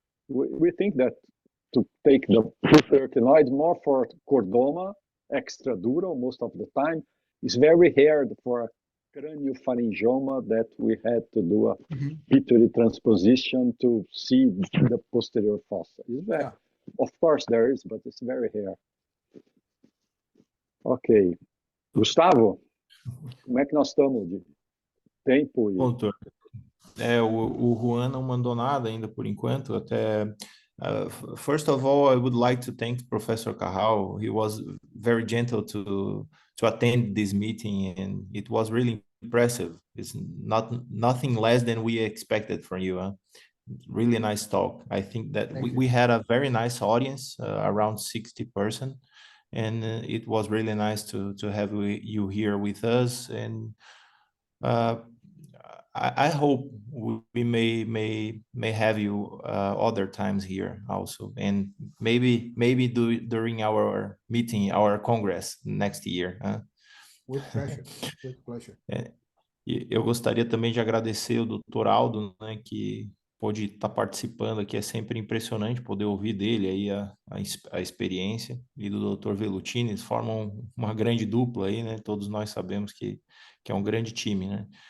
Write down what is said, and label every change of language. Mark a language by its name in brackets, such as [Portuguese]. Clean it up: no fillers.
[English] We think that to take the supraretinoid more for chordoma, extradural most of the time, is very hard for craniofaringioma that we had to do a Mhm. pituitary transposition to see the posterior fossa. It's very, Yeah. of course there is, but it's very rare. Ok. [Portuguese] Gustavo, como é que nós estamos de tempo? Bom, doutor, o Juan não mandou nada ainda por enquanto. [English] Até first of all, I would like to thank Professor Carrau. He was very gentle to attend this meeting, and it was really impressive. It's nothing less than we expected from you. Huh? Really nice talk. I think that we had a very nice audience, around 60%, and it was really nice to have you here with us. And I hope we may have you other times here also, and maybe during our meeting, our Congress next year. Huh? With pleasure. With pleasure. [Portuguese] E eu gostaria também de agradecer o Dr. Aldo, né, que pôde estar participando aqui. É sempre impressionante poder ouvir dele aí a experiência, e do Dr. Velutini. Eles formam uma grande dupla aí, né? Todos nós sabemos que é um grande time, né?